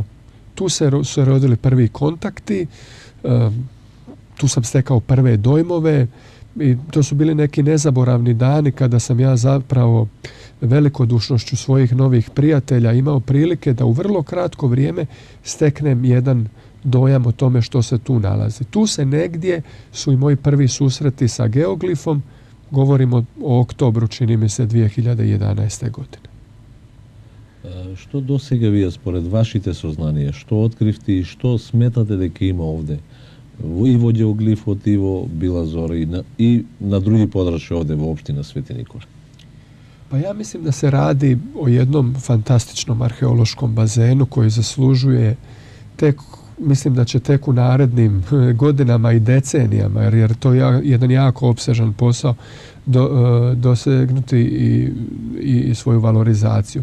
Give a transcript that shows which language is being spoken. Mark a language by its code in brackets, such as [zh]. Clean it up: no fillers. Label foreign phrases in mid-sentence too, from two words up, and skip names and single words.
[hr] Tu se rodili prvi kontakti, tu sam stekao prve dojmove i to su bili neki nezaboravni dani kada sam ja zapravo velikodušnošću svojih novih prijatelja imao prilike da u vrlo kratko vrijeme steknem jedan dojam o tome što se tu nalazi. Tu se negdje su i moji prvi susreti sa geoglifom, govorimo o oktobru, čini mi se, 2011. godine. [mk] Што до сега вие според вашите сознанија, што откривте и што сметате дека има овде и во геоглифот и во Била Зора и на други подрачја овде во општина Свети Никола? [hr] Pa ja mislim da se radi o jednom fantastičnom arheološkom bazenu koji zaslužuje mislim da će tek u narednim godinama i decenijama, jer to je jedan jako opsežan posao, dosegnuti i svoju valorizaciju.